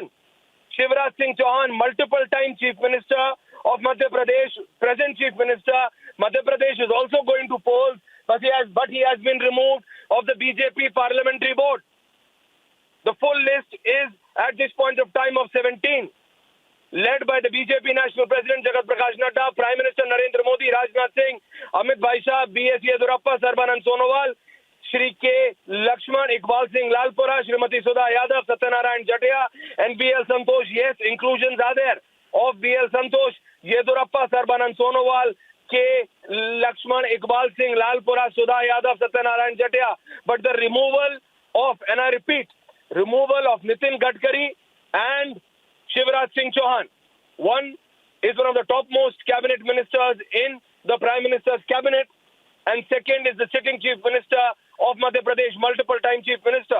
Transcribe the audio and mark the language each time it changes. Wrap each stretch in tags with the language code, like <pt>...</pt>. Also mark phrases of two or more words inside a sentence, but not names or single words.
<en>Shivraj Singh Chouhan, multiple-time Chief Minister of Madhya Pradesh, present Chief Minister, Madhya Pradesh is also going to polls, but he has been removed of the BJP Parliamentary Board. The full list is, at this point of time, of 17. Led by the BJP National President Jagat Prakash Nadda, Prime Minister Narendra Modi, Rajnath Singh, Amit Shah, B.S. Yediyurappa, Sarbanand Sonowal, Shri K. Lakshman, Iqbal Singh Lalpura, Srimati Sudha Yadav, Satyanarayan Jatia, and BL Santosh. Yes, inclusions are there of BL Santosh, Yedurappa, Sarbanan Sonowal, K. Lakshman, Iqbal Singh Lalpura, Sudha Yadav, Satyanarayan Jatia. But the removal of, and I repeat, removal of Nitin Gadkari and Shivraj Singh Chouhan. One is one of the topmost cabinet ministers in the Prime Minister's cabinet, and second is the sitting Chief Minister of Madhya Pradesh, multiple time Chief Minister.</en>